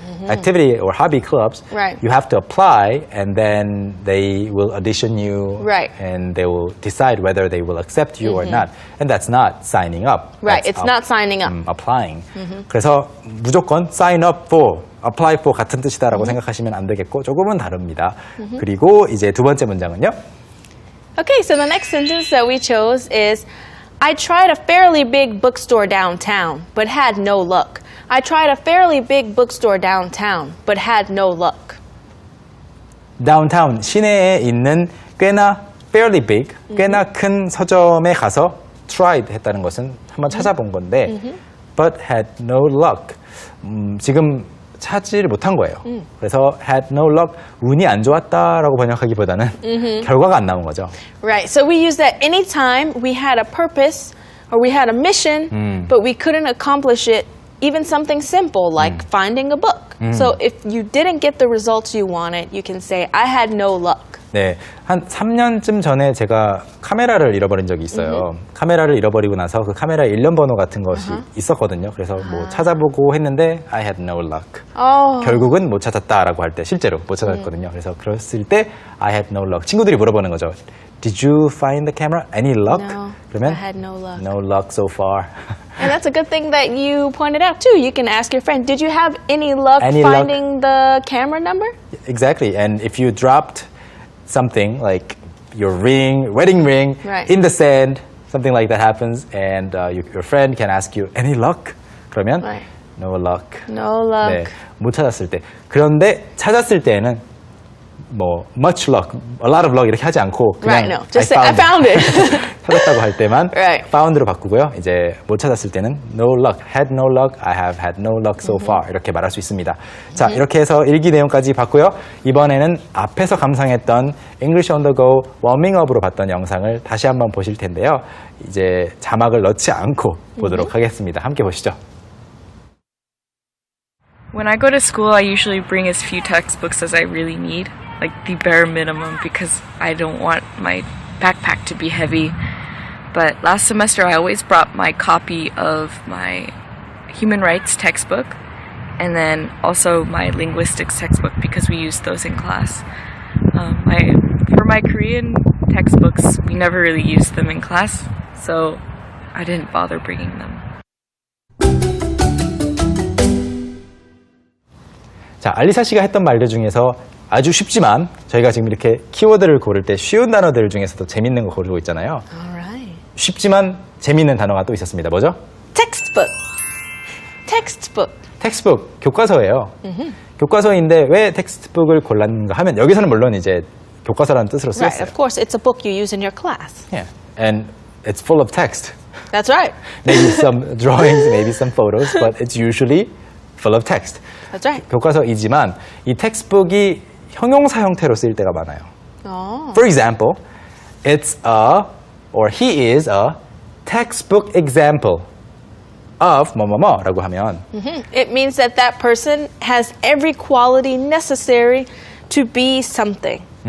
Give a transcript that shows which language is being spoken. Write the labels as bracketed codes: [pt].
[en] activity or hobby clubs, Right. you have to apply and then they will audition you Right. and they will decide whether they will accept you or not. And that's not signing up. Right, That's it's not signing up. applying. [ko] 그래서 무조건 sign up for, apply for 같은 뜻이다라고 생각하시면 안 되겠고 조금은 다릅니다. 그리고 이제 두 번째 문장은요. [en] Okay, so the next sentence that we chose is I tried a fairly big bookstore downtown, but had no luck. I tried a fairly big bookstore downtown, but had no luck. [ko] downtown 시내에 있는 꽤나 fairly big, 꽤나 큰 서점에 가서 tried 했다는 것은 한번 찾아본 건데 [en] but had no luck. [ko] 지금 찾지를 못한 거예요. 그래서 had no luck, 운이 안 좋았다라고 번역하기보다는 결과가 안 나온 거죠. [en] Right, so we use that anytime we had a purpose or we had a mission, but we couldn't accomplish it, even something simple like finding a book. So if you didn't get the results you wanted, you can say, I had no luck. [ko] 네, 한 3년쯤 전에 제가 카메라를 잃어버린 적이 있어요. 카메라를 잃어버리고 나서 그 카메라의 일련 번호 같은 것이 있었거든요. 그래서 뭐 찾아보고 했는데 [en] I had no luck. Oh. [ko] 결국은 못 찾았다라고 할 때 실제로 못 찾았거든요. 그래서 그랬을 때 [en] I had no luck. [ko] 친구들이 물어보는 거죠. [en] Did you find the camera? Any luck? No, [ko] 그러면 [en] I had no luck. No luck so far. And that's a good thing that you pointed out too. You can ask your friend, did you have any luck Any luck? finding the camera number? Exactly. And if you dropped something like your ring, wedding ring, Right. in the sand, something like that happens, and your friend can ask you, any luck? [ko] 그러면 [en] Right. no luck. No luck. [ko] 네, 못 찾았을 때. 그런데 찾았을 때는 뭐 [en] much luck, a lot of luck [ko] 이렇게 하지 않고 그냥 [en] Right, no. Just say, I found it. [ko] 찾았다고 할 때만 [en] Right. [ko] found로 바꾸고요. 이제 못 찾았을 때는 no luck, had no luck, [en] I have had no luck so far [ko] 이렇게 말할 수 있습니다. 자, 이렇게 해서 일기 내용까지 봤고요. 이번에는 앞에서 감상했던 English on the go 워밍업으로 봤던 영상을 다시 한번 보실 텐데요. 이제 자막을 넣지 않고 보도록 하겠습니다. 함께 보시죠. [en] When I go to school, I usually bring as few textbooks as I really need, like the bare minimum, because I don't want my backpack to be heavy. But last semester, I always brought my copy of my human rights textbook and then also my linguistics textbook because we used those in class. For my Korean textbooks, we never really used them in class, so I didn't bother bringing them. [ko] 자, 알리사 씨가 했던 말들 중에서 아주 쉽지만 저희가 지금 이렇게 키워드를 고를 때 쉬운 단어들 중에서도 재밌는 거 고르고 있잖아요. [en] Alright. [ko] 쉽지만 재밌는 단어가 또 있었습니다. 뭐죠? [en] Textbook. Textbook. [ko] 텍스트북, 교과서예요. 교과서인데 왜 텍스트북을 골랐는가 하면 여기서는 물론 이제 교과서라는 뜻으로 [en] Right, [ko] 쓰였어요. [en] of course, it's a book you use in your class. Yeah. And it's full of text. That's right. Maybe some drawings, maybe some photos, but it's usually full of text. That's right. [ko] 교과서이지만 이 텍스트북이 형용사 형태로 쓰일 때가 많아요. [en] Oh. For example, it's a, or he is a textbook example of [ko] 뭐뭐뭐라고 하면 [en] It means that that person has every quality necessary to be something.